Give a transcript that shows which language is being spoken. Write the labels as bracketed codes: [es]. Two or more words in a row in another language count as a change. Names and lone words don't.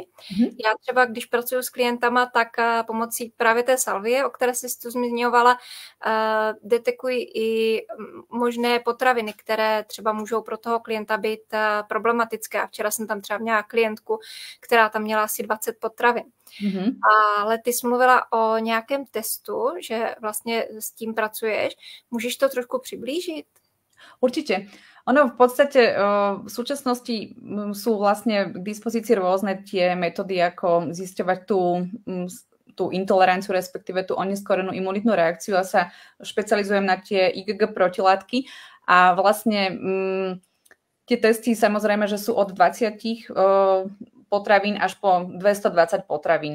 [cs] Já třeba, když pracuji s klientama, tak pomocí právě té salvie, o které jsi tu zmiňovala, detekuji i možné potraviny, které třeba můžou pro toho klienta být problematické. A včera jsem tam třeba měla klientku, která tam měla asi 20 potravin. Ale ty jsi mluvila o nějakém testu, že vlastně s tím pracuješ. Můžeš to trošku přiblížit? [sk] Určite. Ono v podstate v súčasnosti sú vlastne k dispozícii rôzne tie metódy, ako zisťovať tú intoleranciu, respektíve tú oneskorenú imunitnú reakciu. Ja sa špecializujem na tie IgG protilátky a vlastne tie testy samozrejme, že sú od 20 potravín až po 220 potravín.